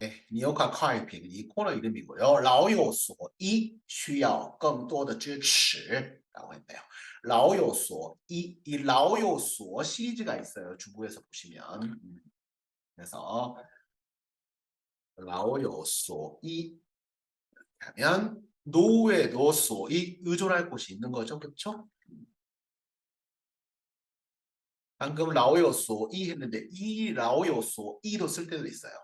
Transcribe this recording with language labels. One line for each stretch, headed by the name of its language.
Chinese: 你有看快评
Korean: 이 코너 이름이고요.
Chinese: 老有所依需要更多的支持
Korean: 라고 했네요. 老有所依, 이 老有所 시리즈가 있어요. 중국에서 보시면. 그래서 老有所依 하면 노후에도 소위 의존할 곳이 있는 거죠. 그렇죠? 방금 라오요소2 했는데 이 라오요소2도 쓸 때도 있어요.